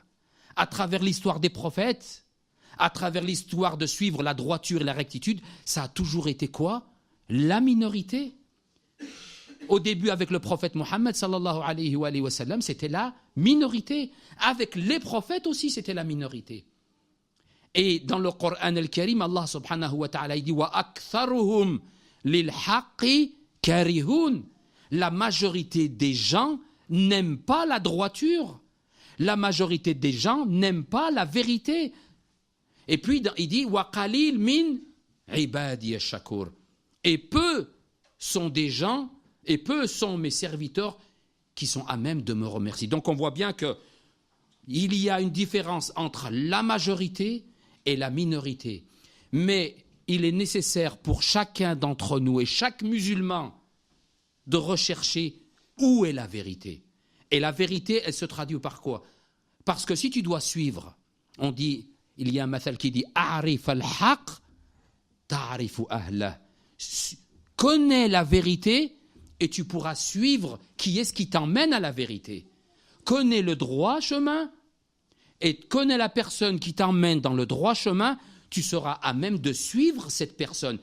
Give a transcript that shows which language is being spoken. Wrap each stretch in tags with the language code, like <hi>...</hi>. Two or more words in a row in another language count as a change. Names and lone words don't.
<fr>À travers l'histoire des prophètes, à travers l'histoire de suivre la droiture et la rectitude, ça a toujours été quoi? La minorité. Au début, avec le prophète Mohammed,</fr> <ar>صلى الله عليه وسلم,</ar> <fr>c'était la minorité. Avec les prophètes aussi, c'était la minorité. Et dans le Coran al-Karim, Allah</fr> <ar>سبحانه وتعالى</ar> <fr>dit</fr> <ar>وأكثرهم للحق كارهون.</ar> <fr>La majorité des gens n'aiment pas la droiture. La majorité des gens n'aiment pas la vérité. Et puis il dit</fr> <ar>وقليل من عبادي الشكور.</ar> <fr>Et peu sont des gens et peu sont mes serviteurs qui sont à même de me remercier. Donc on voit bien que il y a une différence entre la majorité et la minorité. Mais il est nécessaire pour chacun d'entre nous et chaque musulman de rechercher où est la vérité. Et la vérité, elle se traduit par quoi? Parce que si tu dois suivre, on dit, il y a un mathal qui dit «</fr> <ar>اعرف الحق تعرف أهله ».</ar> <fr>Connais la vérité et tu pourras suivre qui est-ce qui t'emmène à la vérité. Connais le droit chemin et connais la personne qui t'emmène dans le droit chemin, tu seras à même de suivre cette personne.</fr>